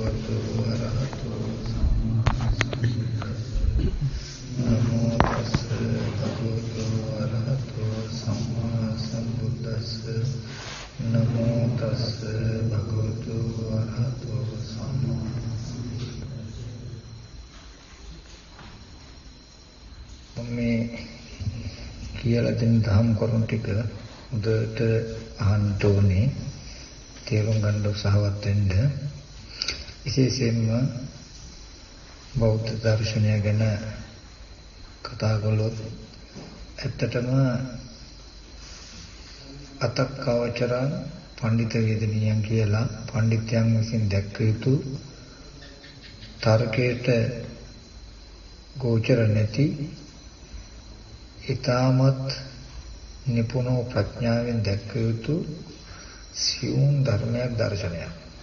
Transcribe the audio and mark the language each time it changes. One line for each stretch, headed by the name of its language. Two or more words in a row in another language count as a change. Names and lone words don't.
Pali: භගවතු වරහතෝ සම්මා සම්බුද්දස්ස නමෝ තස්ස භගවතු වරහතෝ සම්මා සම්බුද්දස්ස නමෝ තස්ස භගවතු වරහතෝ සම්මා
Sinhala: මේ කියලා දෙන ධම් කරුණු ටික උදට අහන්න ඕනේ, තේරුම් ගන්න උත්සාහවත් වෙන්න. විශේෂයෙන්ම බෞද්ධ දර්ශනය ගැන කතා කළොත් ඇත්තටම
Pali: අතක්කවචරං පඬිත වේදනීයන්
Sinhala: කියලා පඬිත්යන් විසින් දැක්ක යුතු තර්කයට ගෝචර නැති ඊටමත් නිපුණෝ ප්‍රඥාවෙන් දැක්ක යුතු සියුම් ධර්මයක් දර්ශනයක්.